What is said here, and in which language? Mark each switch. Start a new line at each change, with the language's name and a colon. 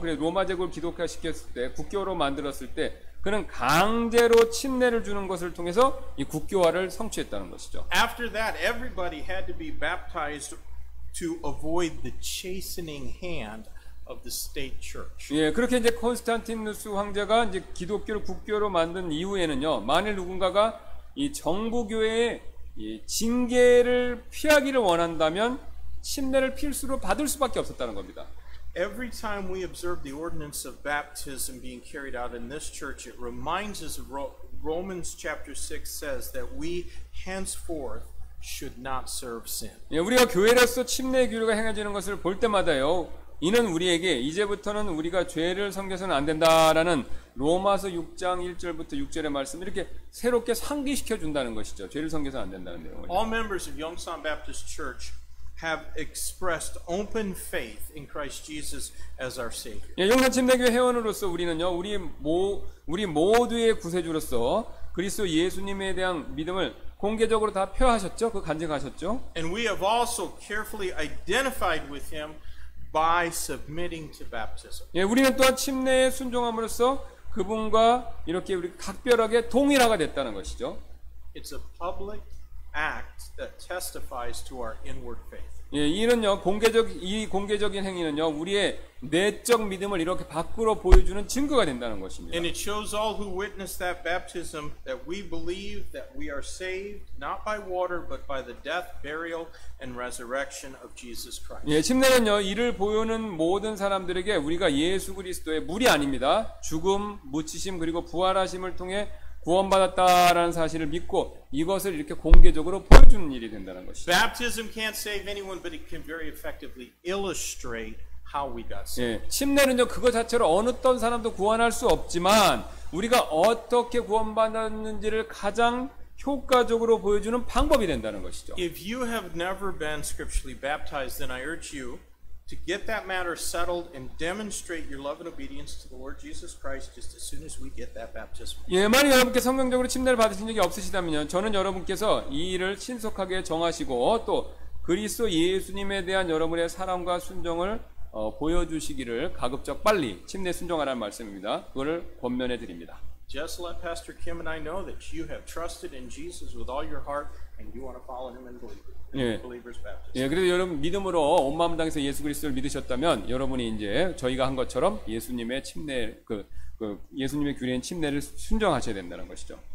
Korean: 그래서 로마 제국을 기독화 시켰을 때, 국교로 만들었을 때 그는 강제로 침례를 주는 것을 통해서 이 국교화를 성취했다는 것이죠.
English: After that, everybody had to be baptized to avoid the chastening hand of the state church.
Korean: 예, 그렇게 이제 콘스탄티누스 황제가 이제 기독교를 국교로 만든 이후에는요, 만일 누군가가 이 정부교회의 이 징계를 피하기를 원한다면 침례를 필수로 받을 수밖에 없었다는 겁니다.
English: Every time we observe the ordinance of baptism being carried out in this church, it reminds us of Romans chapter 6 says that we henceforth should not serve sin.
Korean: 예, 우리가 교회로서 침례 규례가 행해지는 것을 볼 때마다요, 이는 우리에게 이제부터는 우리가 죄를 섬겨서는 안 된다라는 로마서 6장 1절부터 6절의 말씀 이렇게 새롭게 상기시켜 준다는 것이죠. 죄를 섬겨서는 안 된다는 내용을.
English: All members of Yongsan Baptist Church have expressed open faith in Christ Jesus as our Savior.
Korean: 예, 용산 침례교회 회원으로서 우리는요, 우리 모두의 구세주로서 그리스도 예수님에 대한 믿음을 공개적으로 다 표하셨죠? 그 간증하셨죠?
English: And we have also carefully identified with Him by submitting to baptism.
Korean: 예, 우리는 또한 침례에 순종함으로써 그분과 이렇게 우리 각별하게 동일화가 됐다는 것이죠.
English: It's a public act that testifies to our inward faith.
Korean: 예, 이 공개적인 행위는요, 우리의 내적 믿음을 이렇게 밖으로 보여주는 증거가 된다는 것입니다.
English: And it shows all who witness that baptism that we believe that we are saved not by water but by the death, burial, and resurrection of Jesus Christ.
Korean: 예, 침례는요, 이를 보여는 모든 사람들에게 우리가 예수 그리스도의 물이 아닙니다. 죽음, 묻히심, 그리고 부활하심을 통해 구원받았다라는 사실을 믿고 이것을 이렇게 공개적으로 보여주는 일이 된다는 것이죠.
English: Baptism can't save anyone, but it can very effectively illustrate how we got saved.
Korean: 예, 침례는요, 그거 자체로 어느 사람도 구원할 수 없지만 우리가 어떻게 구원받았는지를 가장 효과적으로 보여주는 방법이 된다는 것이죠.
English: If you have never been scripturally baptized, then I urge you to get that matter settled and demonstrate your love and obedience to the Lord Jesus Christ just as soon as we get that baptism.
Korean: 예, 만약 여러분께 성경적으로 침례를 받으신 적이 없으시다면요, 저는 여러분께서 이 일을 신속하게 정하시고 또 그리스도 예수님에 대한 여러분의 사랑과 순종을 보여주시기를 가급적 빨리 침례 순종하라는 말씀입니다. 그거를 권면해 드립니다.
English: Just let Pastor Kim and I know that you have trusted in Jesus with all your heart and you want to follow him in believer's baptism.
Korean: 예, 그래서 여러분 믿음으로 온 마음 당해서 예수 그리스도를 믿으셨다면 여러분이 이제 저희가 한 것처럼 예수님의 침례 예수님의 규례인 침례를 순종하셔야 된다는 것이죠.